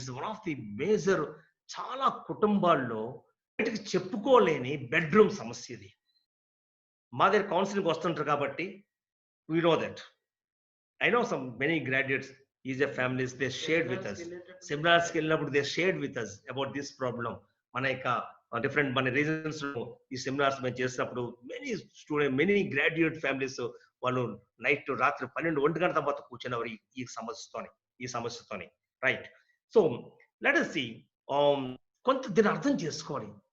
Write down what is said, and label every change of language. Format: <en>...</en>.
<en>This is one of the major.</en> <te>చాలా కుటుంబాల్లో బయటకు చెప్పుకోలేని బెడ్రూమ్ సమస్య ఇది. మా దగ్గర కౌన్సిలింగ్ వస్తుంటారు కాబట్టి</te> <en>we know that. I know some many graduates, EGF families, they shared with us. Seminars</en> <te>కి వెళ్ళినప్పుడు</te> <en>they shared with us about this problem.</en> <te>మన యొక్క డిఫరెంట్ మన రీజన్స్ ఈ సెమినార్స్ మేము చేసినప్పుడు మెనీ గ్రాడ్యుయేట్ ఫ్యామిలీస్ వాళ్ళు నైట్ రాత్రి 12-1 గంటల తర్వాత కూర్చున్నవారు ఈ సమస్యతోని right.</te> <en>so let us see,</en> <te>కొంత దీన్ని అర్థం చేసుకోవాలి.</te>